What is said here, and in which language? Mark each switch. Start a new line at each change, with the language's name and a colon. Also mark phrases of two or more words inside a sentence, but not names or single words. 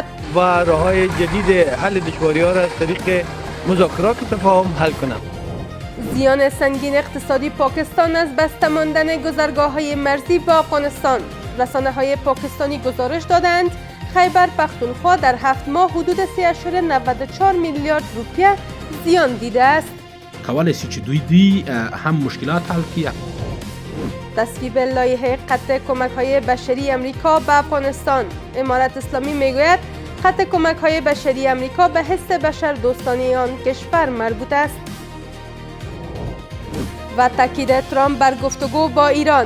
Persian: و راه‌های جدید حل دشواری‌ها را از طریق مذاکرات و تفاهم حل کند. زیان سنگین اقتصادی پاکستان از بسته ماندن گذرگاه‌های مرزی با افغانستان. رسانه‌های پاکستانی گزارش دادند خیبر پختونخوا در 7 ماه حدود 3.94 میلیارد روپیه زیان دیده است.
Pashto: کولای شي چې دوی هم مشکلات حل کړي.
Persian: تصویب لایحه قطع کمک‌های بشری امریکا به افغانستان. امارت اسلامی میگوید قطع کمک‌های بشری امریکا به حس بشر دوستانه آن کشور مربوط است. و تاکید ترامپ بر گفتگو با ایران.